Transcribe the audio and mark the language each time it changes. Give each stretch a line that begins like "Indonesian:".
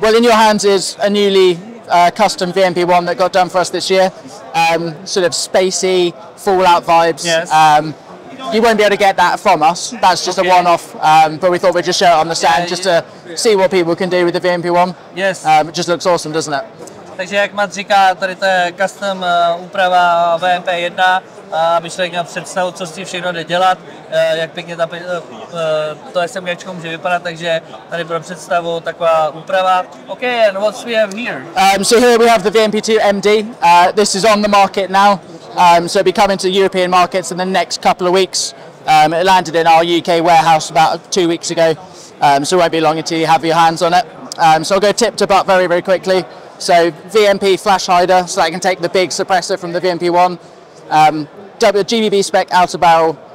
English: Well, in your hands is a newly custom VMP1 that got done for us this year. Sort of spacey, Fallout vibes. Yes. You won't be able to get that from us. That's just a one-off. But we thought we'd just show it on the stand just to see what people can do with the VMP1. Yes. It just looks awesome, doesn't it?
Czech: Takže jak Matt říká, tady to je custom úprava VMP1, aby člověk měl představu, co s tím všechno jde dělat, jak pěkně to SMGčko může vypadat, takže tady pro představu taková úprava.
English: Okay, and what we have here? So here we have the VMP2 MD. This is on the market now, so it'll be coming to European markets in the next couple of weeks. It landed in our UK warehouse about 2 weeks ago, so it won't be long until you have your hands on it. So I'll go tip to butt very, very quickly. So VMP flash hider, so I can take the big suppressor from the VMP1. GBB spec outer barrel